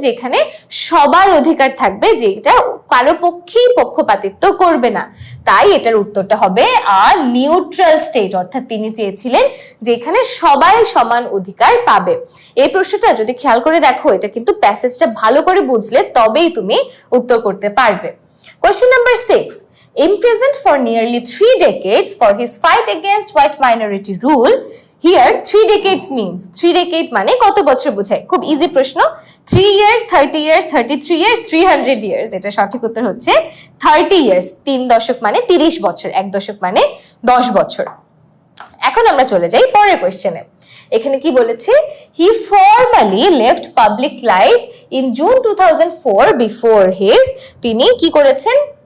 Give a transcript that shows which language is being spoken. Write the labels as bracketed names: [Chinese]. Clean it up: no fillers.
[Bangla] যেখানে সবার অধিকার থাকবে, যেটা কারো পক্ষেই পক্ষপাতিত্ব করবে না। তাই এটার উত্তরটা হবে আর নিউট্রাল স্টেট, অর্থাৎ তিনি চেয়েছিলেন যেখানে সবাই সমান অধিকার পাবে। এই প্রশ্নটা যদি খেয়াল করে দেখো, এটা কিন্তু প্যাসেজটা ভালো করে বুঝলে তবেই তুমি উত্তর করতে পারবে। [English] Question number 6, imprisoned for nearly 3 decades for his fight against white minority rule. Here 3 decades means 3 decade [Bangla] মানে কত বছর বোঝায়? খুব ইজি প্রশ্ন। [English] 3 years, 30 years, 33 years, 300 years। [Bangla] এটা সঠিক উত্তর হচ্ছে 30 years। 3 দশক মানে 30 বছর, 1 দশক মানে 10 বছর। এখন আমরা চলে যাই পরের কোয়েশ্চেনে। এখানে কি বলেছে? [English] He formally left public life in June 2004 before his. [Bangla] তিনি কি করেছেন?